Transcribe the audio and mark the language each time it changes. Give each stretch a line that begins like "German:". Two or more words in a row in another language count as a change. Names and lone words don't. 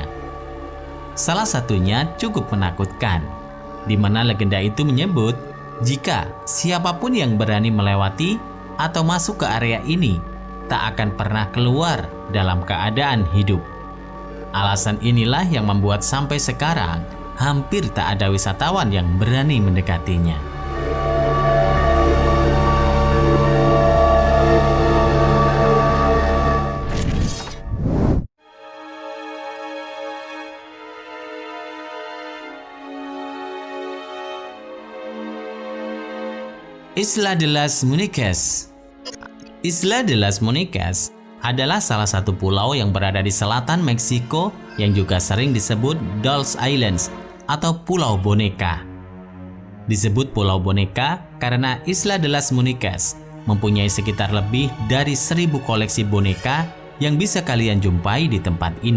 Indonesian: Salah satunya cukup menakutkan, di mana legenda itu menyebut jika siapapun yang berani melewati atau masuk ke area ini tak akan pernah keluar dalam keadaan hidup. Alasan inilah yang membuat sampai sekarang hampir tak ada wisatawan yang berani mendekatinya. Isla de las Muñecas. Isla de las Muñecas adalah salah satu pulau yang berada di selatan Meksiko yang juga sering disebut Dolls Islands atau Pulau Boneka. Disebut Pulau Boneka karena Isla de las Muñecas mempunyai sekitar lebih dari 1000 koleksi boneka yang bisa kalian jumpai di tempat ini.